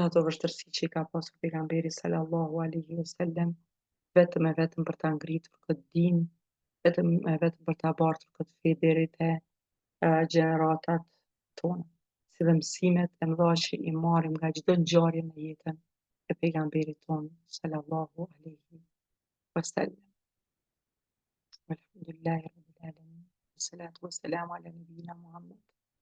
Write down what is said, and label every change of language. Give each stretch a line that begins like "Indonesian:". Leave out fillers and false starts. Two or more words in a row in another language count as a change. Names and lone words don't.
Albanian: ato vështirësi që i ka pasur pejgamberi
Arabic: صلى الله عليه وسلم,
Albanian: vetëm për ta ngritur këtë dinë, vetëm për ta bartur këtë fe deri te gjeneratat tona, si dhe mësimet e mëdha që i marrim nga çdo ngjarje në jetën e pejgamberit ton
Arabic: صلى الله عليه وسلم. الحمد لله رب العالمين. والصلاة والسلام على نبينا محمد